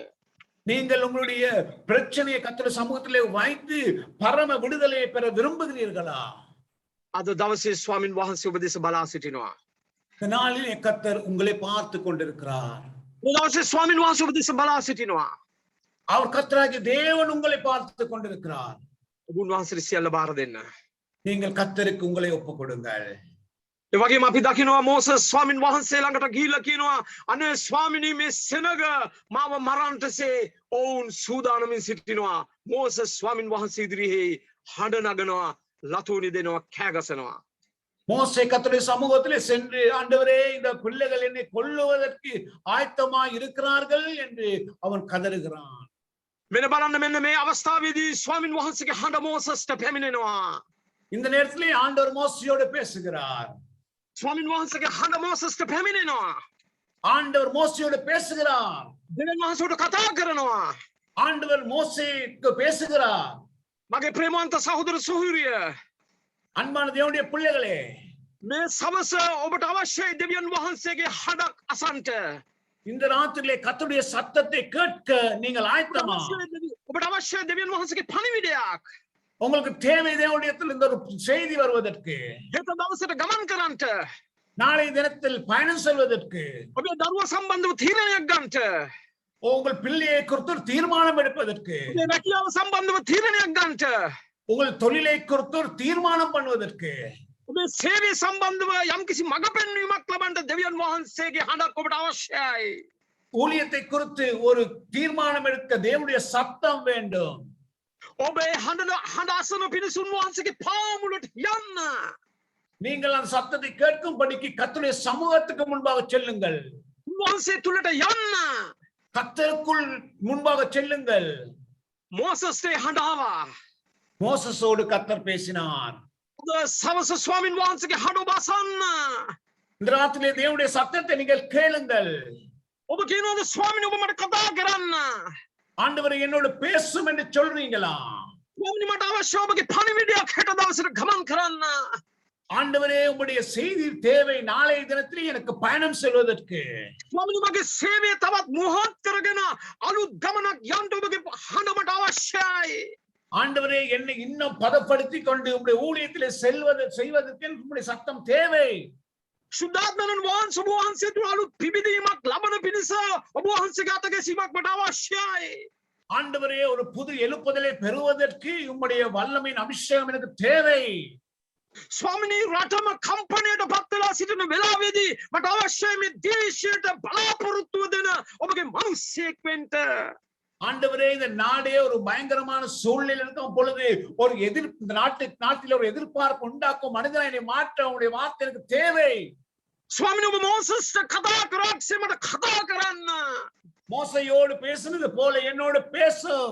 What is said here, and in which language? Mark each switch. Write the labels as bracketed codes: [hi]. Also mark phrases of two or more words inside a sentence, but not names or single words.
[ta] நீங்கள் உங்களுடைய பிரச்சனையை கர்த்தருடைய சமூகத்திலே வைத்து பரம விடுதலையை பெற விரும்புகிறீர்களா? [si] අද දවසේ ස්වාමින් වහන්සේ ඔබ දෙස බලා සිටිනවා. [ta] இந்த நாளிலே கர்த்தர் உங்களை பார்த்து கொண்டிருக்கிறார். [si] මේ දවසේ ස්වාමින් වහන්සේ ඔබ දෙස බලා සිටිනවා. [ta] அவர் கர்த்தராகிய தேவன் உங்களை பார்த்து கொண்டிருக்கிறார். [si] ඔබ උන්වහන්සේට සියල්ල බාර දෙන්න. [ta] நீங்கள் கர்த்தருக்கு உங்களை ஒப்புக் கொடுங்கள். [si] ඒ වගේම අපි දකිනවා මෝසස් ස්වාමින් වහන්සේ ළඟට ගිහිල්ලා කියනවා අනේ ස්වාමිනී මේ සෙනග මාව මරන්නටසේ ඔවුන් සූදානමින් සිටිනවා. මෝසස් ස්වාමින් වහන්සේ ඉදිරියේ හඬ නගනවා, ලතෝනි දෙනවා, කෑ ගසනවා. [ta] மோசே கர்த்தருடைய சமூகத்திலே சென்று ஆண்டவரே இந்த பிள்ளைகள் என்னை கொல்லுவதற்கு ஆயத்தமாய் இருக்கிறார்கள் என்று அவன் கதறுகிறான். [si] මෙන්න බලන්න මෙන්න මේ අවස්ථාවේදී ස්වාමින් වහන්සේගේ හඬ මෝසස්ට පැමිණෙනවා. [ta] இந்த நேரத்திலே ஆண்டவர் மோசேயோடு பேசுகிறார். [si] ස්වාමින් වහන්සේගේ හඬ මෝසස්ට පැමිණෙනවා. [ta] ஆண்டவர் மோசேயோடு பேசுகிறார். [si] දෙවියන් වහන්සේට කතා කරනවා. [ta] ஆண்டவர் மோசேக்கு பேசுகிறார். [si] මගේ ප්‍රේමවන්ත සහෝදර සහෝදරිය, [ta] அன்பான தேவனுடைய பிள்ளைகளே, [si] මේ සවස ඔබට අවශ්‍යයි දෙවියන් වහන්සේගේ හඬක් අසන්ට. [ta] இந்த ராத்திரியிலே கர்த்தருடைய சத்தத்தை கேட்க நீங்கள் ஆயத்தமா? [si] ඔබට අවශ්‍යයි දෙවියන් වහන්සේගේ පණිවිඩයක්. [ta] உங்களுக்கு தேவை தேவனுடையத்தில் இந்த ஒரு செய்தி வருவதற்கு, [si] හෙට දවසට ගමන් කරන්නට, [ta] நாளைய தினத்தில் பயணம் செல்வதற்கு, [si] ඔබේ දරුවා සම්බන්ධව තීරණයක් ගන්නට, [ta] உங்கள் பிள்ளையை குறித்து ஒரு தீர்மானம் எடுப்பதற்கு, [si] ඔබේ රැකියාව සම්බන්ධව තීරණයක් ගන්නට, [ta] உங்கள் தொழிலை குறித்து ஒரு தீர்மானம் பண்ணுவதற்கு, [si] ඔබේ සේවය සම්බන්ධව යම්කිසි මඟ පෙන්වීමක් ලබන්න දෙවියන් වහන්සේගේ හඬක් ඔබට අවශ්‍යයි. [ta] ஊழியத்தை குறித்து ஒரு தீர்மானம் எடுக்க தேவனுடைய சத்தம் வேண்டும். [si] ඔබේ හඬ අසන පිණිසුන් වහන්සේගේ පාමුලට යන්න. [ta] நீங்கள் அந்த சத்தத்தை கேட்கும்படிக்கு கர்த்தருடைய சமூகத்துக்கு முன்பாக செல்லுங்கள். [si] උන්වහන්සේ තුලට යන්න. [ta] கர்த்தருக்குள் முன்பாக செல்லுங்கள். [si] මෝසස්ගේ හඬ ආවා. [ta] மோசஸோடு கர்த்தர் பேசினார். [si] ඔබ සවස ස්වාමින් වහන්සේගේ හඬ ඔබ අසන්න. [ta] இந்த ராத்திரிலே தேவனுடைய சத்தத்தை நீங்கள் கேளுங்கள். [si] ඔබ කියනවාද ස්වාමිනේ ඔබ මට කතා කරන්න. [ta] ஆண்டவரே என்னோடு பேசும் என்று சொல்றீங்களா? [si] ස්වාමිනේ මට අවශ්‍ය ඔබගේ පණිවිඩයක් හෙට දවසට ගමන් කරන්න. [ta] ஆண்டவரே உம்முடைய செய்தி தேவை நாளைய தினத்திலே எனக்கு பயணம் செல்வதற்கு. [si] ස්වාමිනේ මගේ සේවය තවත් මොහොත් කරගෙන අලුත් ගමනක් යන්න ඔබගේ හඬ මට අවශ්‍යයි. [ta] ஆண்டவரே என்னை இன்னும் பதப்படுத்தி கொண்டு உம்முடைய ஊழியத்திலே செய்வதற்கு உம்முடைய சத்தம் தேவை. [si] සුද්ධාත්මයන් වහන්සේ ඔබ වහන්සේ තුල අලුත් පිබිදීමක් ලබන පිණිස ඔබ වහන්සේගේ අත ගැසීමක් මට අවශ්‍යයි. [ta] ஆண்டவரே ஒரு புது எழுப்புதலை பெறுவதற்கு உம்முடைய வல்லமையின் அபிஷேகம் எனக்கு தேவை. [si] ස්වාමිනේ රටම කම්පනයට පත් වෙලා සිටින වෙලාවේදී මට අවශ්‍යයි මේ දේශයට බලාපොරොත්තු දෙන ඔබගේ මිනිසෙක් වෙන්න. [ta] ஆண்டவரே இந்த நாடே ஒரு பயங்கரமான சூழ்நிலை இருக்கும் பொழுது ஒரு இந்த நாட்டில் ஒரு எதிர்பார்ப்பு உண்டாக்கும் மனிதனை என்னை மாற்ற உங்களுடைய வார்த்தை எனக்கு தேவை. [si] ස්වාමිනේ ඔබ මෝසස්ට කතා කරාක්සේ මට කතා කරන්න. [ta] மோசையோடு பேசுனது போல என்னோடு பேசும்.